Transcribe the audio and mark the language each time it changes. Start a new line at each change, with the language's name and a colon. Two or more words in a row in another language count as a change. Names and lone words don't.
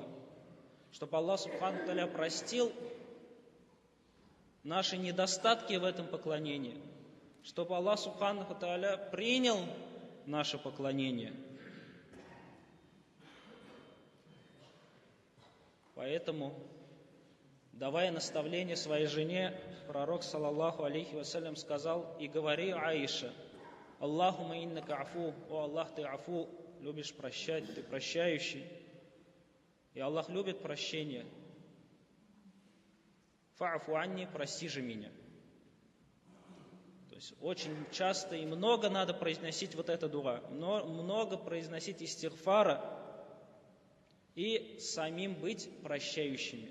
Russian: Чтобы Аллах
Arabic: سبحانه وتعالى
Russian: простил наши недостатки в этом поклонении, чтобы Аллах
Arabic: سبحانه وتعالى
Russian: принял наше поклонение. Поэтому, давая наставление своей жене, пророк,
Arabic: صلى الله عليه وسلم,
Russian: сказал: и говори,
Arabic: عائشة اللهم إنك عفو,
Russian: о Аллах, ты афу, любишь прощать, ты прощающий. И Аллах любит прощение.
Arabic: فاعف عني,
Russian: прости же меня. То есть очень часто и много надо произносить вот это дуа, много произносить истигфара и самим быть прощающими.